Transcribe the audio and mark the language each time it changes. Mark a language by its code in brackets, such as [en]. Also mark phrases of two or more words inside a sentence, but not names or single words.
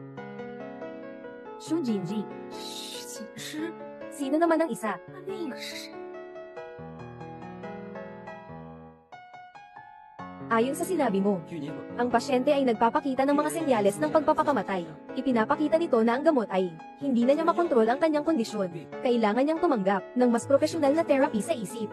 [tl] Shu Jinji. [zh] 徐锦诗， [tl] Sino naman ang isa? [zh] 那个是谁？ [tl] Ayon sa sinabi mo, [zh] 据你所 [tl] ang pasyente ay nagpapakita ng mga senyales ng pagpapakamatay. Ipinapakita nito na ang gamot ay hindi na niya makontrol ang kanyang kondisyon. Kailangan niyang tumanggap ng mas profesional na therapy sa isip.